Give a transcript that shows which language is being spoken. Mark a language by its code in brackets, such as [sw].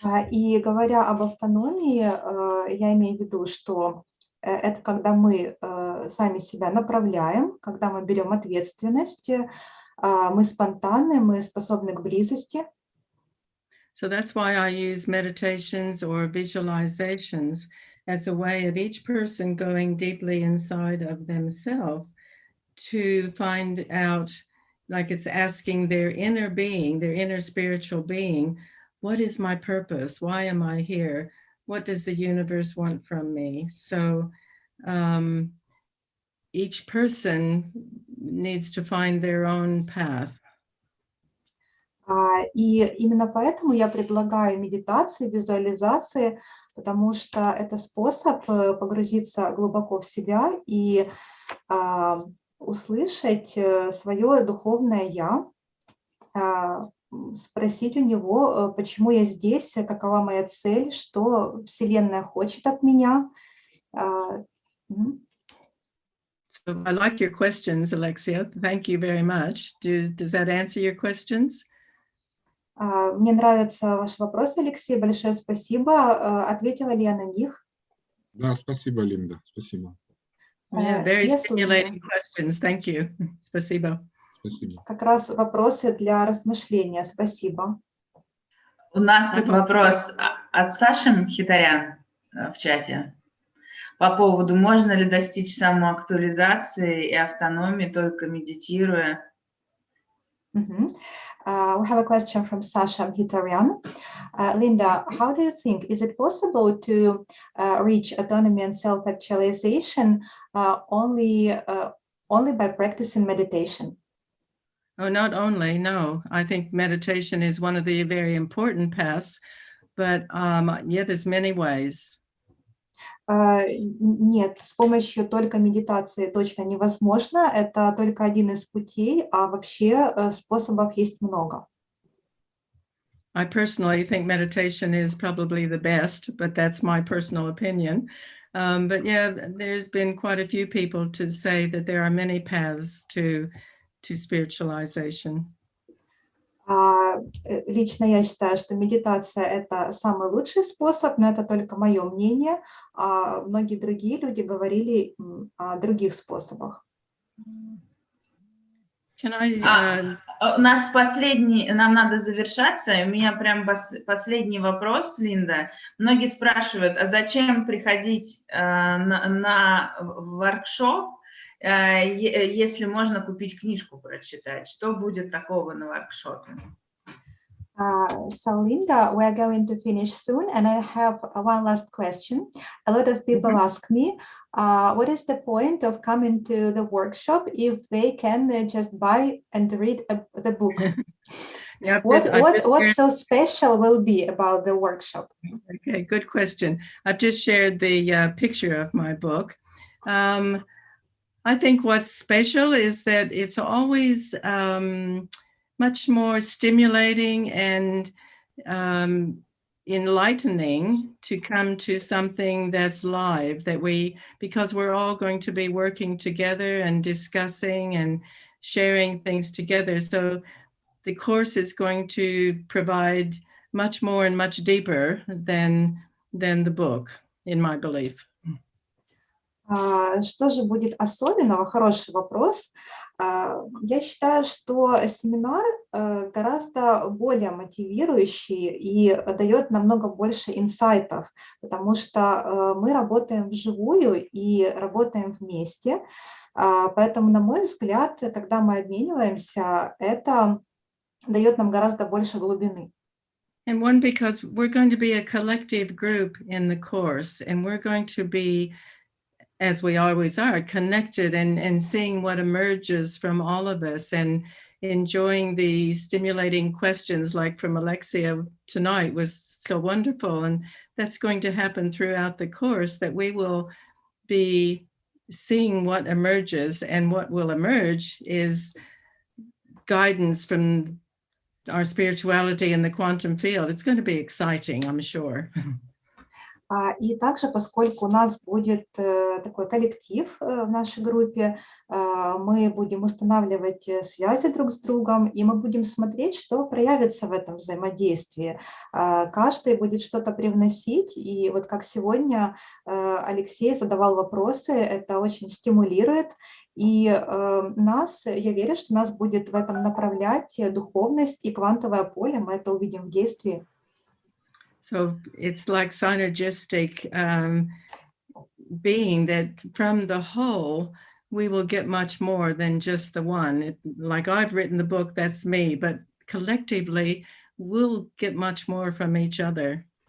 [ru] И говоря об автономии, я имею в виду, что это когда мы сами себя направляем, когда мы берем ответственность, мы спонтанны, мы способны к близости. [en] So that's why I use meditations or visualizations as a way of each person going deeply inside of themselves to find out, like it's asking their inner being, their inner spiritual being, what is my purpose? Why am I here? What does the universe want from me? So each person needs to find their own path. [ru] И именно поэтому я предлагаю медитации, визуализации, потому что это способ погрузиться глубоко в себя и услышать свое духовное «я», спросить у него, почему я здесь, какова моя цель, что Вселенная хочет от меня. [en] So I like your questions, Alexia. Thank you very much. Does that answer your questions? [ru] Мне нравятся ваши вопросы, Алексей. Большое спасибо. Ответила ли я на них? Да, спасибо, Линда. Спасибо. [en] Yeah, very Yes, stimulating Linda. questions. Thank you. [ru] Спасибо. Спасибо. Как раз вопросы для размышления. Спасибо. У нас тут вопрос от Саши Мхитарян в чате по поводу, можно ли достичь самоактуализации и автономии, только медитируя. [en] We have a question from Sasha Mhitarian. Linda, how do you think, is it possible to reach autonomy and self-actualization only by practicing meditation? Oh, not only, no. I think meditation is one of the very important paths, but yeah, there's many ways. [ru] Нет, с помощью только медитации точно невозможно. Это только один из путей, а вообще способов есть много. [en] I personally think meditation is probably the best, but that's my personal opinion. But yeah, there's been quite a few people to say that there are many paths to spiritualization. [ru] Лично я считаю, что медитация – это самый лучший способ, но это только мое мнение, а многие другие люди говорили о других способах. У нас последний, нам надо завершаться, у меня прям последний вопрос, Линда. Многие спрашивают, а зачем приходить на воркшоп, если можно купить книжку прочитать? Что будет такого на воркшопе? [en] So Linda, we are going to finish soon, and I have one last question. A lot of people ask me, what is the point of coming to the workshop if they can just buy and read the book? Yeah, what so special will be about the workshop? Okay, good question. I've just shared the picture of my book. I think what's special is that it's always much more stimulating and enlightening to come to something that's live, that because we're all going to be working together and discussing and sharing things together. So the course is going to provide much more and much deeper than the book, in my belief. [ru] Что же будет особенного? Хороший вопрос. Я считаю, что семинар гораздо более мотивирующий и дает намного больше инсайтов, потому что мы работаем вживую и работаем вместе. Поэтому, на мой взгляд, когда мы обмениваемся, это дает нам гораздо больше глубины. [en] And one, because we're going to be a collective group in the course, and we're going to be, as we always are, connected and seeing what emerges from all of us and enjoying the stimulating questions like from Alexia tonight was so wonderful. And that's going to happen throughout the course, that we will be seeing what emerges, and what will emerge is guidance from our spirituality in the quantum field. It's going to be exciting, I'm sure. [ru] И также, поскольку у нас будет такой коллектив в нашей группе, мы будем устанавливать связи друг с другом, и мы будем смотреть, что проявится в этом взаимодействии. Каждый будет что-то привносить, и вот как сегодня Алексей задавал вопросы, это очень стимулирует, и я верю, что нас будет в этом направлять духовность и квантовое поле, мы это увидим в действии. [en] So it's like synergistic being that from the whole, we will get much more than just the one. Like I've written the book, that's me, but collectively, we'll get much more from each other.